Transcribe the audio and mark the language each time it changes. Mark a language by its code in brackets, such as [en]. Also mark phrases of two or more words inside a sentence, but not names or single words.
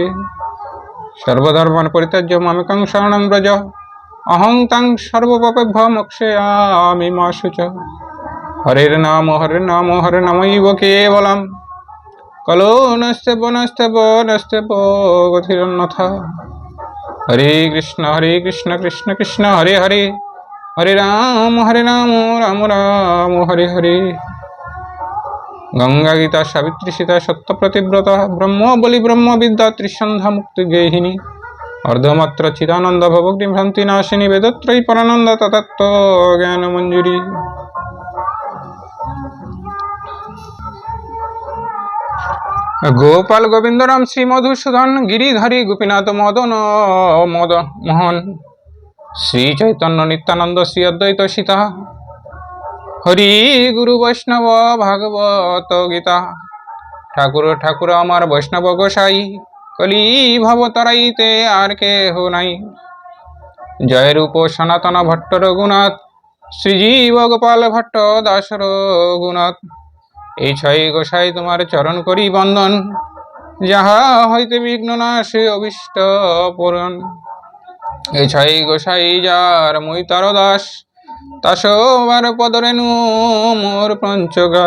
[sa] सर्वधर्मान् परित्यज्य मामेकं शरणं व्रज अहं तं सर्वपापेभ्यो मोक्षयामि मा शुचः। हरे नाम हरे नामैव केवलं कलो नस्ते नस्ते गतिरन्यथा। हरे कृष्ण कृष्ण कृष्ण हरे हरे हरे राम राम राम हरे हरे। गंगा गीता सावित्री सीता सत्य प्रतिव्रता ब्रह्म बलि ब्रह्म विद्या त्रिसंध्या मुक्ति गेहिनी अर्धमात्र चिदानंद भवग्नि भ्रांति नाशिनी वेदत्रयी परानंद तत्व ज्ञान मंजूरी। गोपाल गोविंद राम श्री मधुसूदन गिरिधारी गोपीनाथ मदन मद मोहन श्री चैतन्य नित्यानंद श्री अद्वैत सीता हरि गुरु वैष्णव भागवत गीता। [bn] ঠাকুর ঠাকুর আমার বৈষ্ণব গোসাই কলি ভব তরাইতে আর কে হো নাই। जय रूप सनातन भट्ट रघुनाथ श्रीजीव गोपाल भट्ट दास रघुनाथ। এই ছয় গোসাই তোমার চরণ করি বন্দন যাহা হইতে বিঘ্ন নাশে অভিষ্ট পূরণ। এই ছয় গোসাই যার মই তার দাস তাসবার পদরেণু মোর পঞ্চগ্রাস।